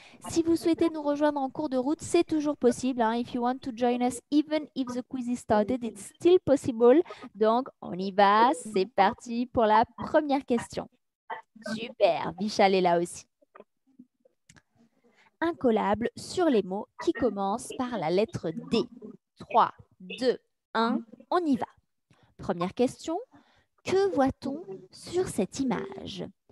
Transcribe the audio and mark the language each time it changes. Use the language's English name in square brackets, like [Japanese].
[French] Si vous souhaitez nous rejoindre en cours de route, c'est toujours possible, hein. [English] If you want to join us, even if the quiz is started, it's still possible. [French] Donc, on y va. C'est parti pour la première question. Super, Vichal est là aussi. Incollable sur les mots qui commencent par la lettre D. 3, 2, 1, on y va. Première question, que voit-on sur cette image?